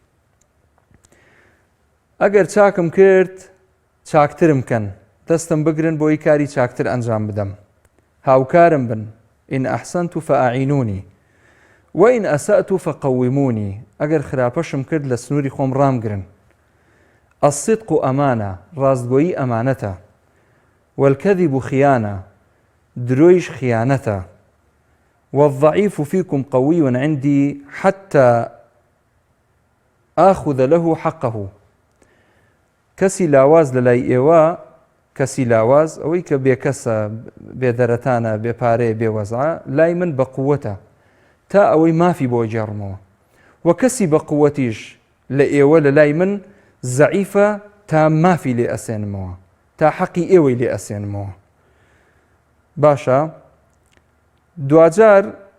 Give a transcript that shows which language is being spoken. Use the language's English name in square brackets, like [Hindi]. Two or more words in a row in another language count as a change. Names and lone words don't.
[Central Kurdish] ئەگەر چاکم کرد چاکترم کەن دەستم بگرن بۆی کاری چاکتر ئەنجام بدەم هاوکارم بن [Arabic] ئین ئەحسەنت فەئەعینونی وئین ئەسەئت فەقەویمونی [Central Kurdish] ئەگەر خراپەشم کرد لە سنووری خۆم ڕامگرن [Arabic] الصدق ئەمانە [Central Kurdish] ڕاستگۆیی ئەمانەتە [Arabic] والكذب خیانە [Central Kurdish] درۆیش خیانەتە [Arabic] والضعيف فيكم قوي عندي حتى آخذ له حقه [Central Kurdish] کەسی لاواز لە لای ئێوە کەسی لاواز ئەوەی کە بێکەسە بێدەرەتانە بێپارەیە بێوەزع لای من بە قووەتە تا ئەوەی مافی بۆ جێڕمەوە و کەسی بە قووەتیش لە ئێوە لە لای من زەعیفە تا مافی لێ ئەسێنمەوە تا حەقی ئێوەی لێ ئەسێنمەوە باشە دوجار